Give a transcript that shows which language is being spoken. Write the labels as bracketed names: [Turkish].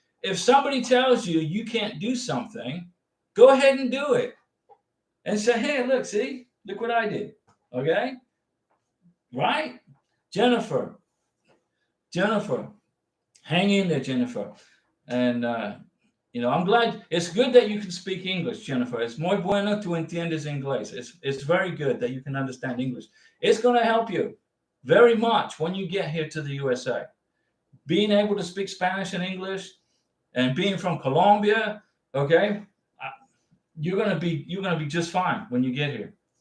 [English] If somebody tells you you can't do something, go ahead and do it. And say, hey, look what I did. Okay? Right? Jennifer, Hang in there, Jennifer. And I'm glad. It's good that you can speak English, Jennifer. [Spanish] Es muy bueno tú entiendes inglés. [English] It's very good that you can understand English. It's going to help you very much when you get here to the USA. Being able to speak Spanish and English, and being from Colombia, okay, you're gonna be just fine when you get here.